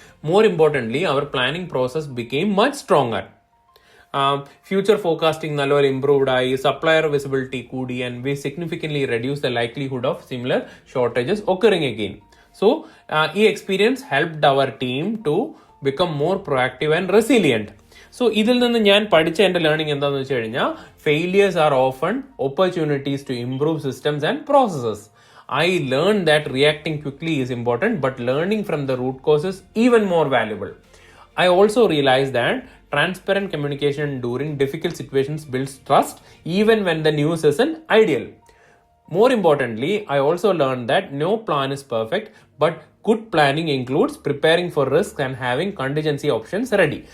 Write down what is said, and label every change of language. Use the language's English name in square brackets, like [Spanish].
[English] More importantly, our planning process became much stronger. Future forecasting [Malayalam] നല്ലപോലെ [English] improved [Malayalam] ആയി, [English] supplier visibility [Malayalam] കൂടി, [English] And we significantly reduce the likelihood of similar shortages occurring again. So [Malayalam] ഈ [English] Experience helped our team to become more proactive and resilient. [Malayalam] So ഇതിൽ നിന്ന് ഞാൻ പഠിച്ച എൻ്റെ learning എന്താണെന്ന് വെച്ച് കഴിഞ്ഞാൽ, [English] Failures are often opportunities to improve systems and processes. I learned that reacting quickly is important, but learning from the root cause is even more valuable. I also realized that transparent communication during difficult situations builds trust, even when the news isn't ideal. More importantly, I also learned that no plan is perfect, but good planning includes preparing for risks and having contingency options ready.